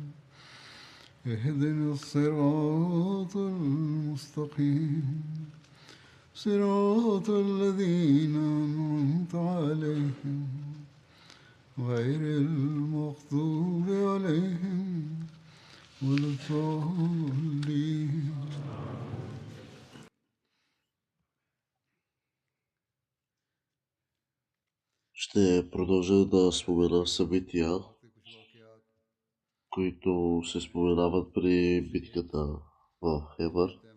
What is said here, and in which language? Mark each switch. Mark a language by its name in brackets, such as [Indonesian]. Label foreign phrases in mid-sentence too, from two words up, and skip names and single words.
[Arabic] اهدنا الصراط المستقيم صراط الذين أنعمت عليهم غير المغضوب عليهم ولا الضالين. [Bulgarian] Ще продължа да спомена събития, които се споменават при битката в Хебър.